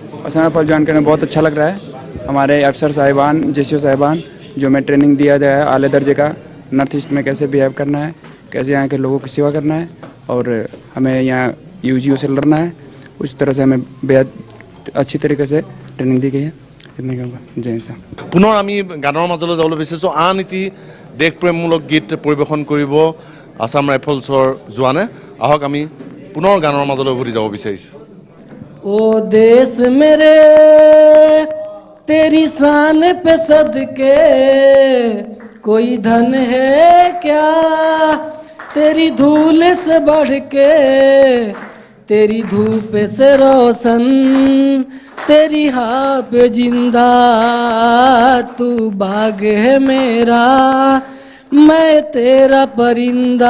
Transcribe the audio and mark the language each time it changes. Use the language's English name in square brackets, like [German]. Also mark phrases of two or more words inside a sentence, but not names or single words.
[Hindi] असम राइफल ज्वाइन करने में बहुत अच्छा लग रहा है। हमारे अफसर साहिबान, जेसीओ साहिबान जो मैं ट्रेनिंग दिया गया है आले दर्जे का, नॉर्थ ईस्ट में कैसे बिहेव करना है, कैसे यहाँ के लोगों की सेवा करना है और हमें यहाँ यूजीओ से लड़ना है, उस तरह से हमें बेहद अच्छी तरीके से ट्रेनिंग दी गई है। इतने कहूँगा। जय हिंद साहब। [Assamese] পুনৰ আমি গানৰ মাজলৈ যাবলৈ বিচাৰিছোঁ। আন এটি দেশপ্ৰেমমূলক গীত পৰিৱেশন কৰিব আসাম ৰাইফলছৰ জোৱানে। আহক আমি পুনৰ গানৰ মাজলৈ ঘূৰি যাব বিচাৰিছোঁ। [Hindi] ओ देश मेरे तेरी शान पे सदके कोई धन है क्या, तेरी धूल से बढ़ के, तेरी धूप से रोशन, तेरी हाँ पे जिंदा, तू बाग है मेरा, मैं तेरा परिंदा।